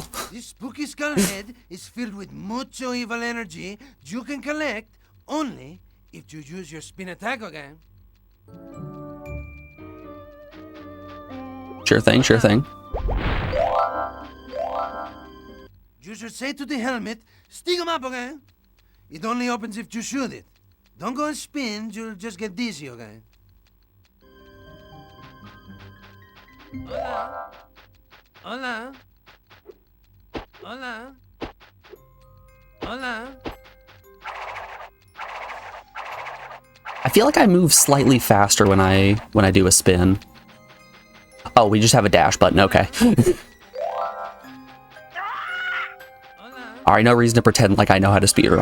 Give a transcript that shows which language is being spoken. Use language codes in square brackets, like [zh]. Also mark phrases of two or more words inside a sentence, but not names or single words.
[en] This spooky skull head is filled with mucho evil energy you can collect only if you use your spin attack, okay? Sure thing, sure thing. You should say to the helmet, stick 'em up, okay? It only opens if you shoot it. Don't go and spin, you'll just get dizzy, okay? [es] Hola. Hola. Hola. Hola. [en] I feel like I move slightly faster when I do a spin. Oh, we just have a dash button, okay. Alright, no reason to pretend like I know how to speedrun.